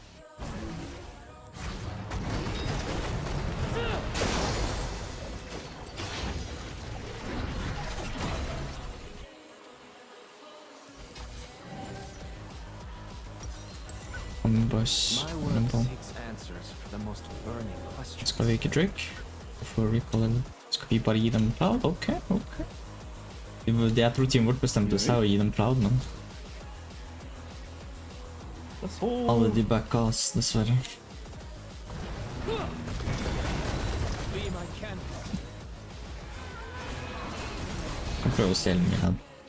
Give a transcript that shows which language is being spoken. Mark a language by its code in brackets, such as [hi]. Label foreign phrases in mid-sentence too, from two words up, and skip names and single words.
[en] Boss. My work seeks answers for the most burning questions. [no] Skal vi ikke drink? Hvorfor recall den? Skal vi bare gi dem Cloud? Ok. Jeg tror teamet vårt bestemte seg å gi dem Cloud, men alle de backa oss, dessverre. Jeg prøver å stjele min head.